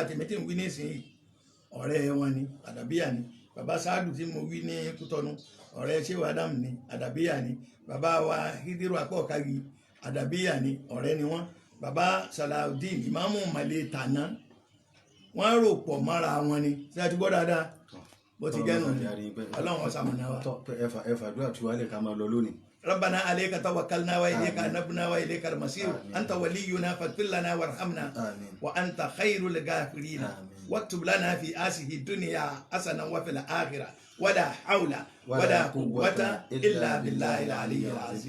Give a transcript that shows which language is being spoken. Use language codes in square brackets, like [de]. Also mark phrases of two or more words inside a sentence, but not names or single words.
[yo] tèmi tí ń wí nísìnyí ọ̀rẹ́ wọn ni àdàbíyà ni bàbá sáàdù tí mo wí ní Kútọ́nù ọ̀rẹ́ ṣéwà Ádámù ni àdàbíyà ni bàbá wa Hídírù Apọ̀kági àdàbíyà ni ọ̀rẹ́ ni wọ́n bàbá Salaudeen ìmáàmù Màlẹ́ Tàná wọ́n rò pọ̀ mọ́ra wọn ni tí a ti gbọ́ dáadáa bó ti jẹ́ nù ní Ọlọ́run ọ̀sàmùnà wa. ẹ̀fà dúrà tí wàá lè ká máa lọ lónìí. [ar] ربنا عليك توكلنا وإليك أنبنا وإليك المصير أنت ولينا فاغفر لنا وارحمنا وأنت خير الغافرين واكتب لنا في آسه الدنيا حسنة وفي الآخرة ولا حول ولا قوة إلا بالله العلي العظيم.